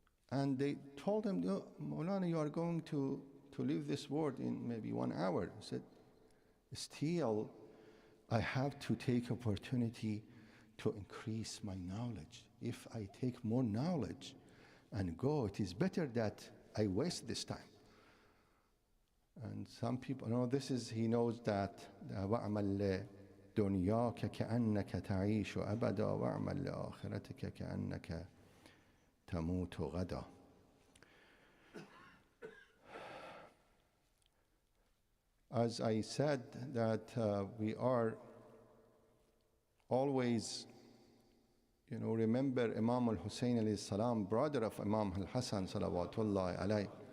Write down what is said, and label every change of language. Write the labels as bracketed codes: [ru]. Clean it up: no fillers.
[en] And they told him, Moulana, you are going to leave this world in maybe 1 hour. He said, still, I have to take opportunity to increase my knowledge. If I take more knowledge and go, it is better that I waste this time. And some people, he knows that [ar] وَأَعْمَلْ دُنْيَاكَ كَأَنَّكَ تَعِيشُ أَبَدًا وَأَعْمَلْ لِآخِرَتِكَ كَأَنَّكَ تَمُوتُ غَدًا. [en] As I said, that we are always, remember Imam al-Hussein alayhi salam, brother of Imam al-Hassan salawatullahi alayhi,